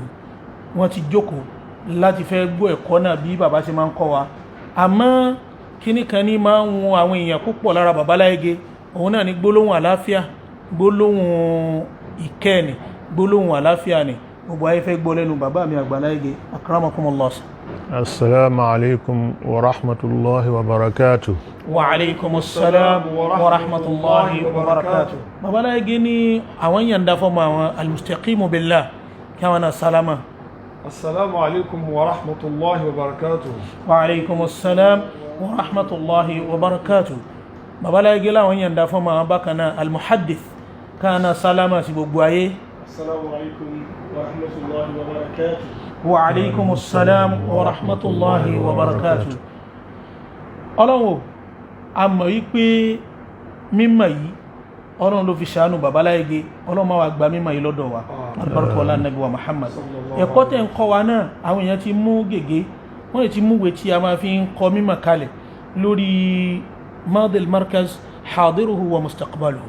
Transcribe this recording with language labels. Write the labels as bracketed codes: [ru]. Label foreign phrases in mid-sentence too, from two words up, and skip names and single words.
[yo] Wọ́n ti jókòó láti fẹ́ gbọ́ ẹ̀kọ́ náà bí bàbá ṣe máa ń kọ́ wa àmọ́ kíní kan ní máa ń wọn àwọn èèyàn púpọ̀ lára bàbá láyé òun náà ní gbólóhùn àláfíà gbólóhùn ìkẹ́ni gbólóhùn àláfíà ni gbogbo ayé fẹ́ gbọ́ lẹ́nu bàbá mi àgbà láyé akramakumullah. [ar] السلام عليكم ورحمة الله وبركاته. وعليكم السلام ورحمة الله وبركاته. [yo] Bàbá láyé ní àwọn yàndá fọ́mọ àwọn almustaqimu billah kí àwọn náà sálámà. [ar] السلام عليكم ورحمة الله وبركاته. وعليكم السلام ورحمة الله وبركاته. [yo] Bàbá láyé láwọn yàndá fọ́mọ àwọn bákaná almuhaddith kana sálámà sí gbogbo ayé. [ar] السلام عليكم ورحمة الله وبركاته. وعليكم السلام ورحمة الله وبركاته. [yo] Ọlọ́run a mọ̀ wípé mímọ̀ yìí Ọlọ́run ló fi ṣàánú bàbá láyé Ọlọ́run máa wà gba mímọ̀ yìí lọ́dọ̀ wa albarka ọlá Ànábì wa Muhammad. Ẹ̀kọ́ tẹ́ ń kọ́ wa náà àwọn èèyàn ti mú gègé wọ́n ti mú ìwé tí a máa fi ń kọ́ mímọ̀ kalẹ̀ lórí Madil Markaz hadiruhu wa mustaqbaluhu.